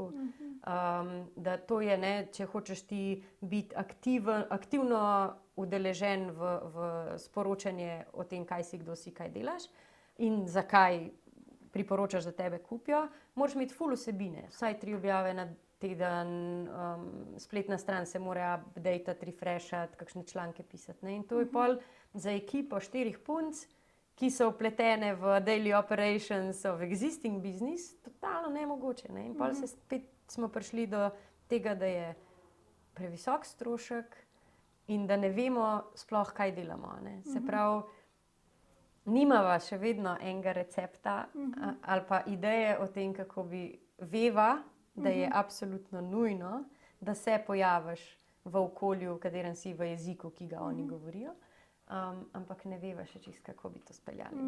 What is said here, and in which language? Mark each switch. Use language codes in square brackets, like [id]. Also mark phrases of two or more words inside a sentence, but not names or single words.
[sl] Da to je, ne, če hočeš ti biti aktivno udeležen v sporočanje o tem, kaj si, kdo si, kaj delaš in zakaj priporočaš, da tebe kupijo, moraš imeti ful vsebine, vsaj 3 objave na teden, spletna stran se mora updatati, refreshati, kakšne članke pisati, ne. In to je pol za ekipo 4 punc, ki so vpletene v [en] daily operations of existing business, [sl] totalno nemogoče, ne. In pol spet smo prišli do tega, da je previsok strošek in da ne vemo sploh, kaj delamo, ne. Se pravi, nimava še vedno enega recepta ali pa ideje o tem, kako bi veva, da je absolutno nujno, da se pojaviš v okolju, v katerem si, v jeziku, ki ga oni govorijo, ampak ne veva še čisto, kako bi to speljali.